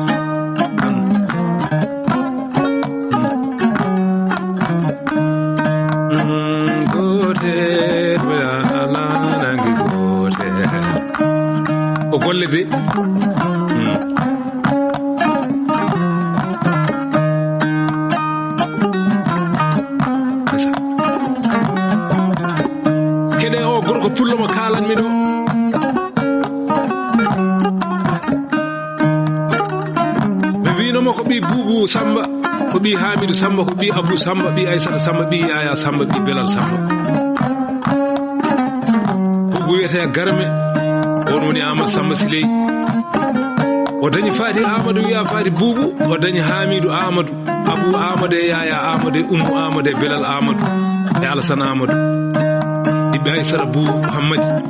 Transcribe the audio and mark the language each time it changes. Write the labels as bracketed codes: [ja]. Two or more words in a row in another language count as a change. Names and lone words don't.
[ff] o golle de kede o gorko pullo mo kalanmi do be winomo ko bi Boubou Samba ko bi Hamidou Samba ko bi Abou Samba bi Aïssata Samba bi Yaya Samba bi Belal Samba Boubou wiyete garme on woni Ama Samba Siley o dañi Fati Amadou wiya Fati Boubou o dañi Hamidou Amadou Abou Amadou e Yaya Amadou e Oumou Amadou e Belal Amadou e Alassane Amadou ibbe Aïssata Bou Hammadi